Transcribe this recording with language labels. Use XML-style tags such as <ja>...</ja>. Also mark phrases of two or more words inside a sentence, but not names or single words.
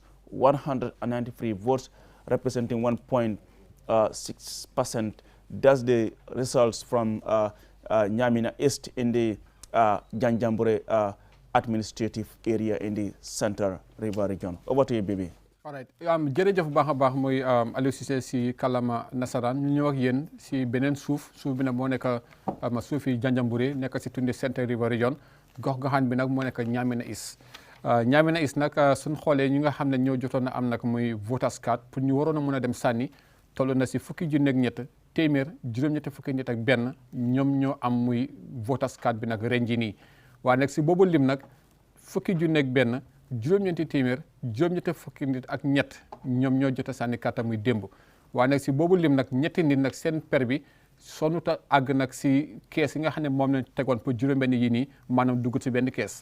<en>193 votes, representing 1.6%. That's the results from Nyamina East in the Janjambure administrative area in the Central River region. Over to you, Bibi. All right.</en> <wo>Jërëjëf bu baax a baax mooy Aliou Cissé si kàllaama nasaraan ñu ñëw ak yéen si beneen suuf bi nag moo nekk suufi Janjambure nekk si tundi Central River region gox-goxaan bi nag moo nekk Nyamina East. Nyamina East nag suñ xoolee ñi nga xam ne ñoo jotoon na am nag muy</wo> <en>voters card</en> <wo>pour ñu waroon a mën a dem sànni toll na si fukki junni ak ñett téeméer juróom-ñetti fukki nit ak benn ñoom ñoo am muy</wo> <en>voters card</en> <wo>bi nag ren jii nii waaye nag si boobu lim nag fukki junni ak benn juróom-ñeenti téeméer juróom-ñetti fukki nit ak ñett ñoom ñoo jot a sànni kàttan muy démb waaye nag si boobu lim nag ñetti nit nag seen per bi sonuta àgg nag si kees yi nga xam ne moom lañ tegoon pour juróom-benn yi nii maanaam dugg si benn kees.</wo>